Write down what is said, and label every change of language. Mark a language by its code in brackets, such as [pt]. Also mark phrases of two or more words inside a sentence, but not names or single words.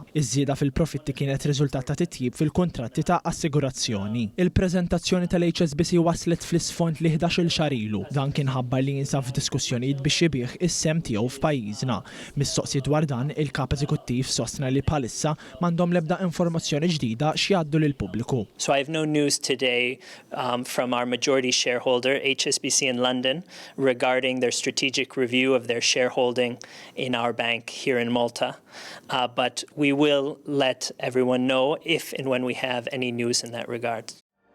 [mt] Iż-żieda fil-profitti kienet riżultat ta' titjib fil-kuntratti ta' assigurazzjoni. Il-preżentazzjoni tal-HSBC waslet fl-isfond li 11-il xahar ilu. Dan kien ħabbar li jinsab f'diskussjonijiet biex jibih is-sem tiegħu f'pajjiżna. Mistoqsi dwar dan, il-kap eżekuttiv sostna li bħalissa m'għandhom l-ebda informazzjoni ġdida x'jgħaddu lill-pubbliku. [en] So I have no news today from our majority shareholder, HSBC in London, regarding their strategic review of their shareholding in our bank here in Malta. But we will let everyone know if and when we have any news in that regard.